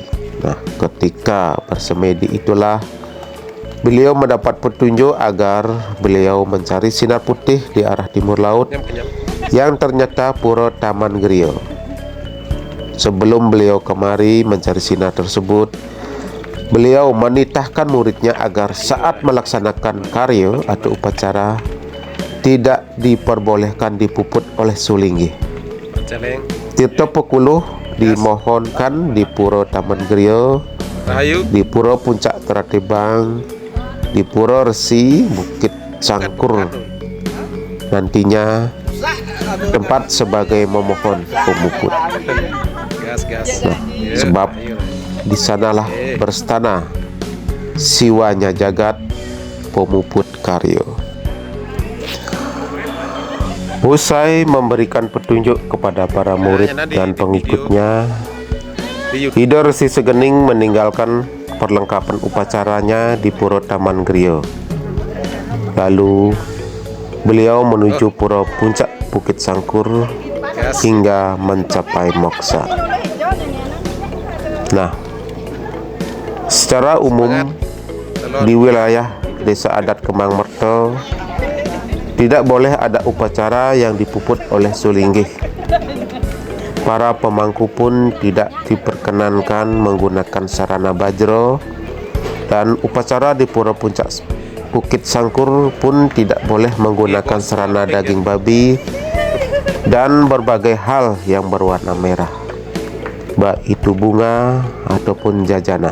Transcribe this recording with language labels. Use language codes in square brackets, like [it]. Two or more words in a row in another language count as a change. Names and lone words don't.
[id] Nah, ketika bersemedi itulah beliau mendapat petunjuk agar beliau mencari sinar putih di arah timur laut yang ternyata Pura Taman Griyo. Sebelum beliau kemari mencari sinar tersebut, beliau menitahkan muridnya agar saat melaksanakan karya atau upacara tidak diperbolehkan dipuput oleh Sulinggih. Tirta Pekuluh dimohonkan di Pura Taman Griyo, di Pura Puncak Teratibang, di Pura Resi Bukit Sangkur, nantinya tempat sebagai memohon pemuput. Nah, sebab di sanalah berstana siwanya jagat pemuput karyo. Usai memberikan petunjuk kepada para murid dan pengikutnya, Ida Resi Segening meninggalkan perlengkapan upacaranya di Pura Taman Griyo. Lalu beliau menuju Pura Puncak Bukit Sangkur hingga mencapai moksa. Nah, secara umum di wilayah Desa Adat Kemang Merto tidak boleh ada upacara yang dipuput oleh Sulinggih. Para pemangku pun tidak diperkenankan menggunakan sarana bajro, dan upacara di Pura Puncak Bukit Sangkur pun tidak boleh menggunakan sarana daging babi dan berbagai hal yang berwarna merah, baik itu bunga ataupun jajanan.